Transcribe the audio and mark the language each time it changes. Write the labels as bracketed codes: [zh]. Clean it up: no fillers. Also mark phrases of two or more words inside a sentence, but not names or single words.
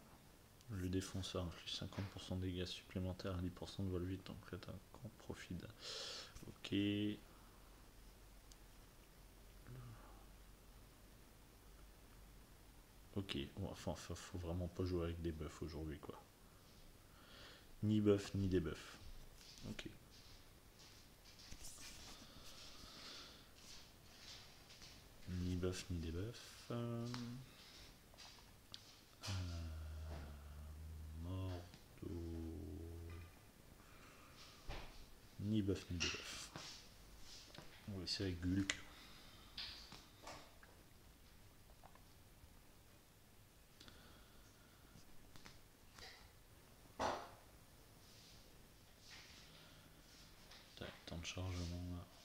[fr] Le défenseur inflige 50% de dégâts supplémentaires à 10% de vol vite, donc faites un grand profit. Ok. Ok, enfin, faut vraiment pas jouer avec des buffs aujourd'hui, quoi. Ni buff, ni debuff. Ok. Ni buff, ni debuff. Mordo. Ni buff, ni debuff. On va essayer avec Gulk. Temps de chargement là.